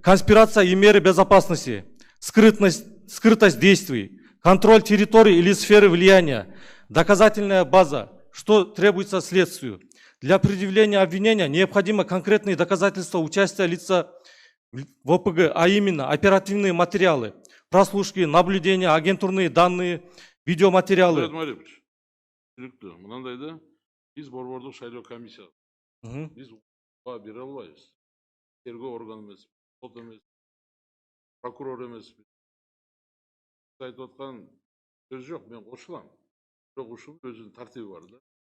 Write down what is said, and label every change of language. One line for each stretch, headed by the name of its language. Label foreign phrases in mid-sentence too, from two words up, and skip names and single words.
Russian: Конспирация и меры безопасности, скрытость действий, контроль территории или сферы влияния, доказательная база, что требуется следствию. Для предъявления обвинения необходимо конкретные доказательства участия лица в ОПГ, а именно оперативные материалы, прослушки, наблюдения, агентурные данные, видеоматериалы.
Kyrgyz: Мынандайда биз борбордук шайлоо комиссиясы. Биз бере албайбыз. Тергөө органы эмес, сот эмес, прокурор эмес. Айтып аткан сөз жок, мен кошулам. Бирок ушунун өзүнүн тартиби бар да.